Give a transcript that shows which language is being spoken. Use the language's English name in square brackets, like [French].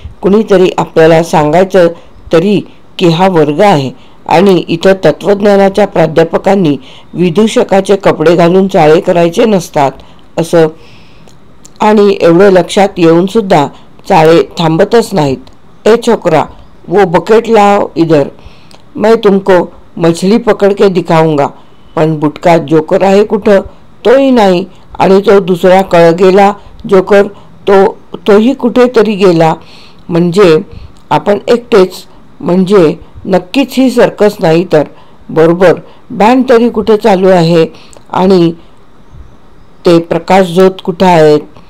[Marathi] कुणीतरी आपल्याला सांगायचं तरी की हा वर्ग आहे आणि इथं तत्वज्ञानाच्या प्राध्यापकांनी विदूषकाचे कपडे घालून चाळे करायचे नसतात असं. आणि एवढं लक्षात येऊन सुद्धा चाळे थांबतच नाहीत. [Hindi] ए छोकरा, वो बकेट लाओ इधर, मैं तुमको मछली पकड़ के दिखाऊंगा. [Marathi] पण बुटका जोकर आहे कुठं? तोही नाही. आणि तो दुसरा कळगेला जोकर, तोही कुठेतरी गेला. म्हणजे आपण एकटेच. म्हणजे नक्कीच ही सर्कस नाही तर. बरोबर, बँड तरी कुठे चालू आहे आणि ते प्रकाशझोत कुठं आहेत?